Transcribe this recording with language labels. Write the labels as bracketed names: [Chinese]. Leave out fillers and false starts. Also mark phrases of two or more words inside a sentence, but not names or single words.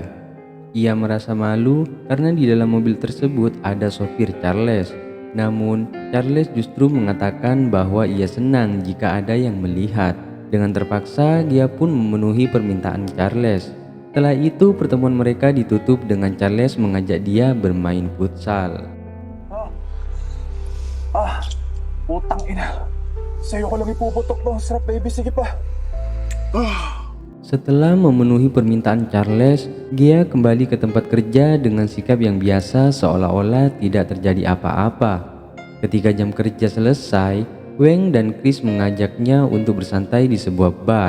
[Indonesian] Ia merasa malu karena di dalam mobil tersebut ada sopir Charles. Namun, Charles justru mengatakan bahwa ia senang jika ada yang melihat. Dengan terpaksa, Gia pun memenuhi permintaan Charles. Setelah itu, pertemuan mereka ditutup dengan Charles mengajak dia bermain futsal. [Filipino] Putang ina. Sa'yo ko lang ipuputok ng sarap, baby. Sige pa. [Indonesian] Setelah memenuhi permintaan Charles, Gia kembali ke tempat kerja dengan sikap yang biasa seolah-olah tidak terjadi apa-apa. Ketika jam kerja selesai, Wang dan Chris mengajaknya untuk bersantai di sebuah bar.